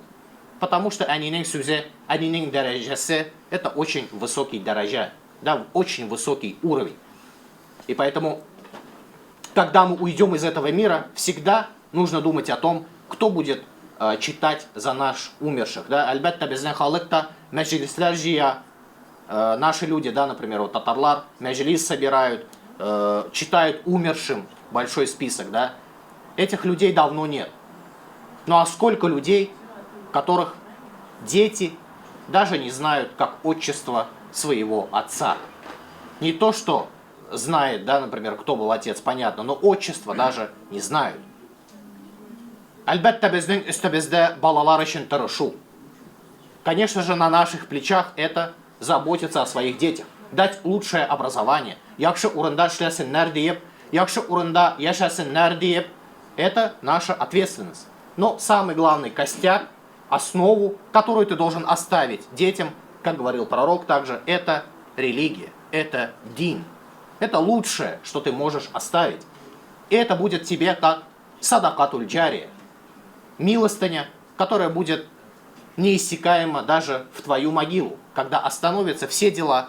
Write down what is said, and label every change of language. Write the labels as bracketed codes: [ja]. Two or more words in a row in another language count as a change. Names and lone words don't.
[ru] Потому что [tt] анинин сузе, анинин дараджасе, [ru] это очень высокий дараджа, да, очень высокий уровень. И поэтому, когда мы уйдем из этого мира, всегда нужно думать о том, кто будет читать за наш умерших. [tt] Да? Альбетта безнен халыкта, мәжлисләр жия, [ru] наши люди, да, например, [tt] вот татарлар, мәжлис [ru] собирают, читают умершим большой список. Да? Этих людей давно нет. Ну а сколько людей, которых дети даже не знают как отчество своего отца. Не то, что знает, да, например, кто был отец, понятно, но отчество даже не знают. [tt] Әлбәттә безнең өстебездә балалар өчен тырышу. [ru] Конечно же, на наших плечах это заботиться о своих детях, дать лучшее образование, [tt] яхшы урында эшләсеннәр диеп, яхшы урында яшәсеннәр диеп, [ru] это наша ответственность. Но самый главный костяк, основу, которую ты должен оставить детям, как говорил пророк также, это религия, это дин. Это лучшее, что ты можешь оставить. И это будет тебе как [ar] صدقة جارية, [ru] милостыня, которая будет неиссякаема даже в твою могилу, когда остановятся все дела.